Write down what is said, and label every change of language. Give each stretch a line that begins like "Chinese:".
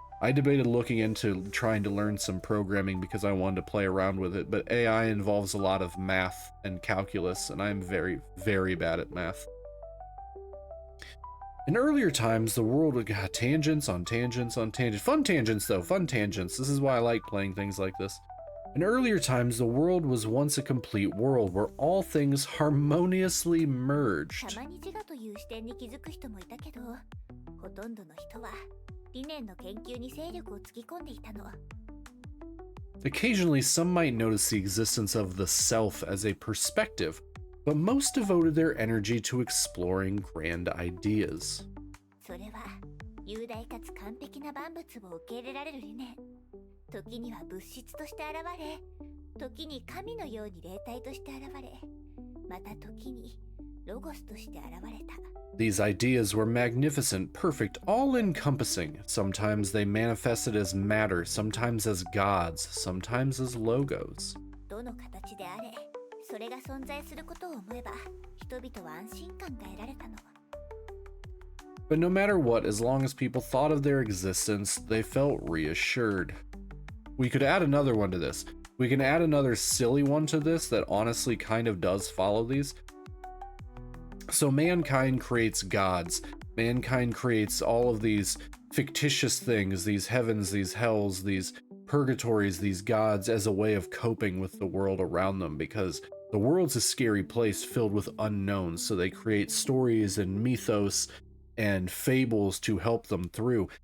English: I debated looking into trying to learn some programming because I wanted to play around with it, but AI involves a lot of math and calculus, and I'm very, very bad at math. In earlier times, the world would got tangents on tangents on tangents. Fun tangents, though. Fun tangents. This is why I like playing things like this. In earlier times, the world was once a complete world where all things harmoniously merged.
Japanese: たまに自我という視点に気づく人もいたけど、ほとんどの人は理念の研究に精力をつぎ込んでいたの。
English: Occasionally, some might notice the existence of the self as a perspective, but most devoted their energy to exploring grand ideas.
Japanese: それは雄大かつ完璧な万物を受け入れられる理念。時には物質として現れ、時に神のように霊体として現れ、また時にロゴスとして現れた。
English: These ideas were magnificent, perfect, all-encompassing. Sometimes they manifested as matter, sometimes as gods, sometimes as logos.
Japanese: どの形であれ、それが存在することを思えば、人々は安心感が得られたの。
English: But no matter what, as long as people thought of their existence, they felt reassured. We could add another one to this. We can add another silly one to this that honestly kind of does follow these. So mankind creates gods. Mankind creates all of these fictitious things, these heavens, these hells, these purgatories, these gods, as a way of coping with the world around them, because the world's a scary place filled with unknowns, so they create stories and mythos and fables to help them through.